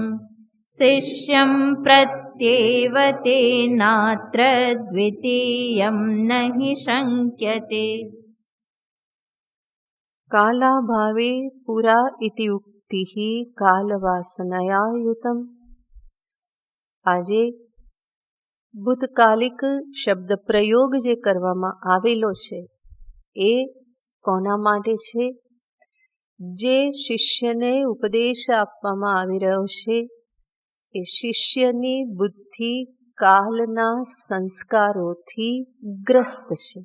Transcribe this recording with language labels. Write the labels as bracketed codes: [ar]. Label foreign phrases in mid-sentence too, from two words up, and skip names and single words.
[sa] शिष्यं प्रत्येव तेनात्र द्वितीयं न हि शङ्क्यते. कालाभावे पुरा इति उक्तिः कालवासनयायुतम्. [gu] આજે ભૂતકાલિક શબ્દ પ્રયોગ જે કરવામાં આવેલો છે એ કોના માટે છે? જે શિષ્યને ઉપદેશ આપવામાં આવી રહ્યો છે એ શિષ્યની બુદ્ધિ કાલના સંસ્કારોથી ગ્રસ્ત છે.